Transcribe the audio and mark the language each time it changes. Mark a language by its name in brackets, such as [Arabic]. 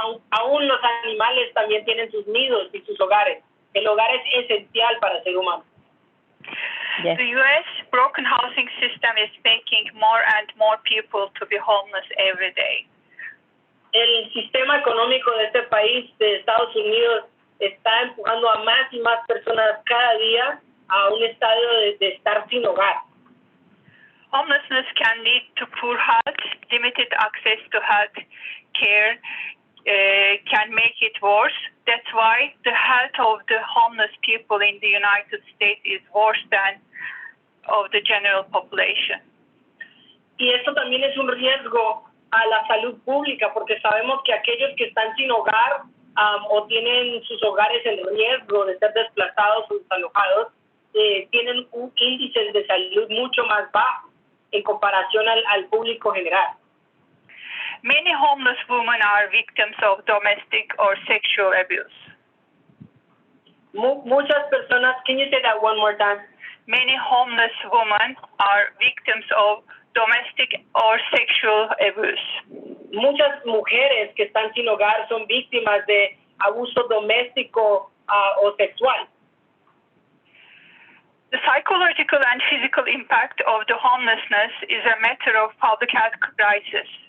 [Spanish] Aún los animales también tienen sus nidos y sus hogares. El hogar es esencial para el ser humano. [English] Yes. The U.S. broken housing system is making more and more people to be homeless every day. [Spanish] El sistema económico de este país, de Estados Unidos, está empujando a más y más personas cada día a un estadio de estar sin hogar. [English] Homelessness can lead to poor health, limited access to health care, can make it worse. That's why the health of the homeless people in the United States is worse than of the general population. [Spanish] Y esto también es un riesgo a la salud pública, porque sabemos que aquellos que están sin hogar o tienen sus hogares en riesgo de ser desplazados o desalojados, tienen un índice de salud mucho más bajo en comparación al público general. [English] Many homeless women are victims of domestic or sexual abuse. [Spanish] Muchas personas, [English] can you say that one more time? Many homeless women are victims of domestic or sexual abuse. [Spanish] Muchas mujeres que están sin hogar son víctimas de abuso doméstico o sexual. [English] The psychological and physical impact of the homelessness is a matter of public health crisis.